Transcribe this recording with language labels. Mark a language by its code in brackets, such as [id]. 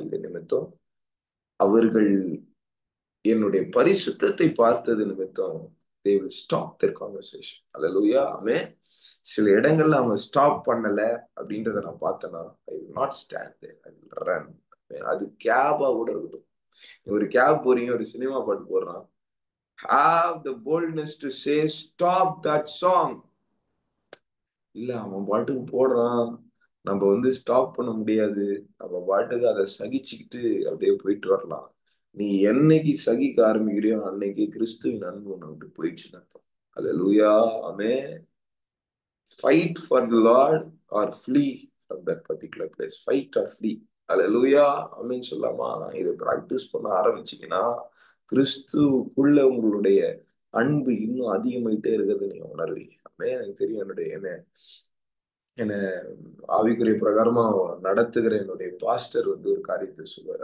[ta] இது நிமித்தம் அவர்கள் என்னுடைய பரிசுத்தத்தை பார்த்தது நிமித்தம் [en] they will stop their conversation. [ta] அல்லேலூயா. ஆமென். சில இடங்கள்ல அவங்க ஸ்டாப் பண்ணல அப்படின்றத நான் பார்த்தேன்னா, [en] I will not stand there, I will run. [ta] அது கேபா கூட இருக்கட்டும். ஒரு கேப் போறீங்க, ஒரு சினிமா பாட்டு போடுறான், [en] have the boldness to say stop that song. [ta] இல்ல, அவன் பாட்டுக்கு போடுறான், நம்ம ஸ்டாப் பண்ண முடியாது, நம்ம பாட்டுக்கு அதை சகிச்சுக்கிட்டு அப்படியே போயிட்டு வரலாம். நீ என்னைக்கு சகிக்க ஆரம்பிக்கிறியோ அன்னைக்கு கிறிஸ்துவின் அன்பு உன்னை விட்டு போயிடுச்சுன்னு அர்த்தம். அல்லேலூயா. ஆமென். [en] Fight for the Lord or flee from that particular place. Fight or flee. [ta] அல்லேலூயா. ஆமென் சொல்லாமா? இதை பிராக்டிஸ் பண்ண ஆரம்பிச்சீங்கன்னா கிறிஸ்துக்குள்ள உங்களுடைய அன்பு இன்னும் அதிகமாயிட்டே இருக்கிறது நீங்க உணர்வீங்க. எனக்கு தெரியும், என்ன என்ன ஆவிக்குரிய பிரகாரமா நடத்துகிற என்னுடைய பாஸ்டர் வந்து ஒரு காரியத்தை சொல்லுவார்.